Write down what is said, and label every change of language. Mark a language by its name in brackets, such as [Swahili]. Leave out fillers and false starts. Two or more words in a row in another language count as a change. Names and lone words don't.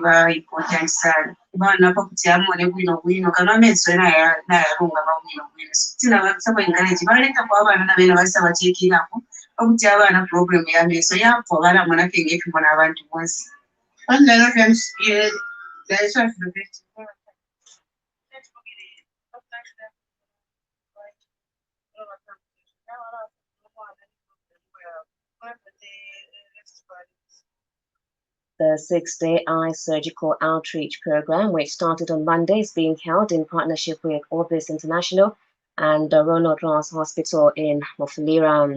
[Nyanja] ba important sana bana pakuti amone bwino kana ameso nayalunga bwino sitina basaba encourage baleka kwa abana nabena basaba chekirako pakuti abana problem yameso yapho bala mwana kenge kumona abantu bonse bandala kansiye [English] that's what the best. The 6-day eye surgical outreach program, which started on Monday, is being held in partnership with Orbis International and Ronald Ross Hospital in Mufulira.